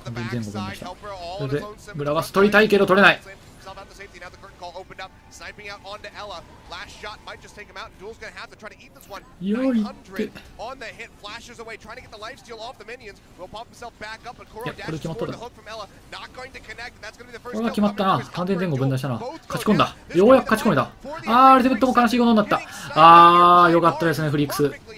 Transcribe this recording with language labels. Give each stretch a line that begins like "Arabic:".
Japanese: 前後分でした。それで、グラガス取りたいけど取れない。
English: Out the safety. Now the curtain call opened up, sniping out onto Ella. Last shot might just take him out. Duel's gonna have to try to eat this one. 900 on the hit, flashes away, trying to get the lifesteal off the minions. Will pop himself back up, but Koro dashes toward the hook from Ella. Not going to connect. That's gonna be the first.
Japanese: これは決まったな。完全前後分断したな。勝ち込んだ。ようやく勝ち込めた。あー、アルティメットも悲しいことになった。あー、よかったですね、フリックス。